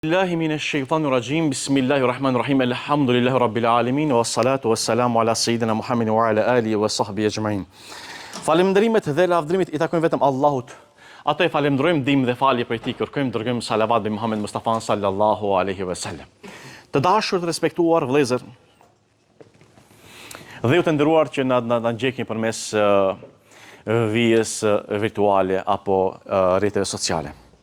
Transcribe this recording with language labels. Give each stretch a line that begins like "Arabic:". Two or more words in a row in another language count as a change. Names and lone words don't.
Arabic: بالله من الشيطان الرجيم. بسم الله الرحمن الرحيم. الحمد لله رب العالمين والصلاة والسلام على سيدنا محمد وعلى آله وصحبه أجمعين.
Albanian: Falënderimet dhe lavdërimet I takojnë vetëm Allahut. Ato I falenderojmë dim dhe falje për ti kërkojmë, dërgojmë salavat bi Muhammed Mustafa
Arabic: صلى الله عليه وسلم.
Albanian: Të dashur, të respektuar vëllezër, dhe ju të nderuar që na ndjekni përmes vijës virtuale apo rrjeteve sociale.